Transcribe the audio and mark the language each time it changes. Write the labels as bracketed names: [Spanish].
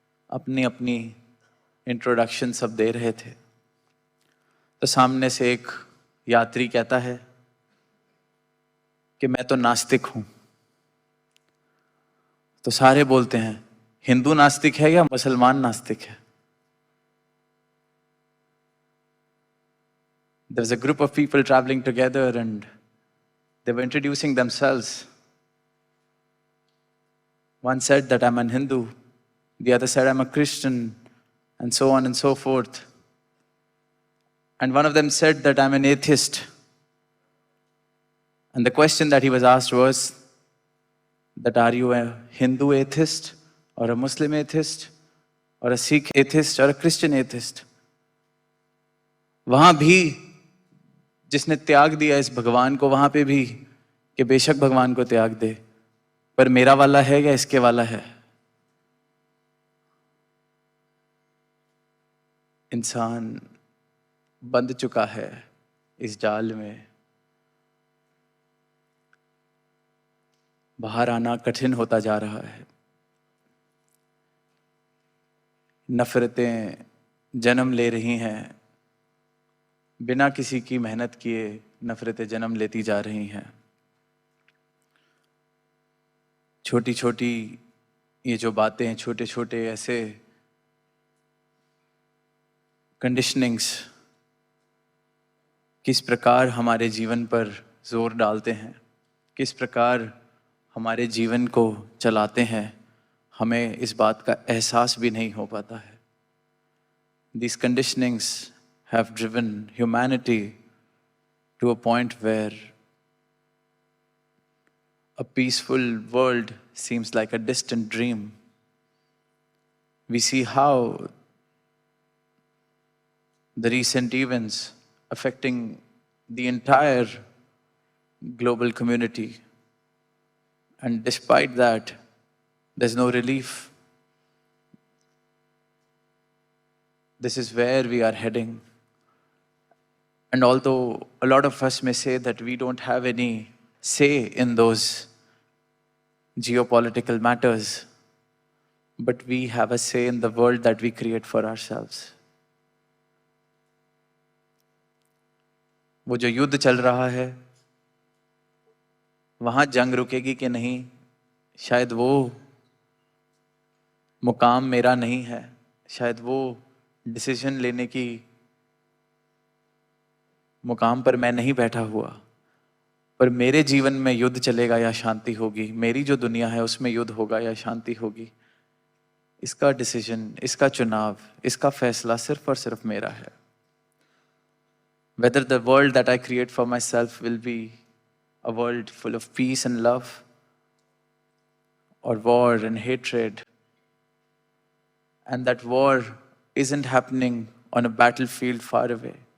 [Hindi] अपनी अपनी इंट्रोडक्शन सब दे रहे थे. तो सामने से एक यात्री कहता है कि मैं तो नास्तिक हूं. तो सारे बोलते हैं हिंदू नास्तिक है या मुसलमान नास्तिक है. [English] There was a group of people traveling together and they were introducing themselves. One said that I'm an Hindu, the other said I'm a Christian, and so on and so forth. And one of them said that I'm an atheist. And the question that he was asked was that are you a Hindu atheist or a Muslim atheist or a Sikh atheist or a Christian atheist? [Hindi] वहां भी जिसने त्याग दिया इस भगवान को, वहां पे भी कि बेशक भगवान को त्याग दे, पर मेरा वाला है या इसके वाला है. इंसान बंध चुका है इस जाल में, बाहर आना कठिन होता जा रहा है। नफरतें जन्म ले रही हैं, बिना किसी की मेहनत किए नफरतें जन्म लेती जा रही हैं। छोटी छोटी ये जो बातें, छोटे छोटे ऐसे कंडीशनिंग्स किस प्रकार हमारे जीवन पर जोर डालते हैं, किस प्रकार हमारे जीवन को चलाते हैं, हमें इस बात का एहसास भी नहीं हो पाता है। [English] These conditionings have driven humanity to a point where a peaceful world seems like a distant dream. We see how the recent events affecting the entire global community, and despite that, there's no relief. This is where we are heading. And although a lot of us may say that we don't have any say in those geopolitical matters, but we have a say in the world that we create for ourselves. [Hindi] वो जो युद्ध चल रहा है, वहां जंग रुकेगी कि नहीं, शायद वो मुकाम मेरा नहीं है, शायद वो डिसीजन लेने की मुकाम पर मैं नहीं बैठा हुआ, पर मेरे जीवन में युद्ध चलेगा या शांति होगी, मेरी जो दुनिया है उसमें युद्ध होगा या शांति होगी, इसका डिसीजन, इसका चुनाव, इसका फैसला सिर्फ और सिर्फ मेरा है। [English] Whether the world that I create for myself will be a world full of peace and love, or war and hatred, and that war isn't happening on a battlefield far away.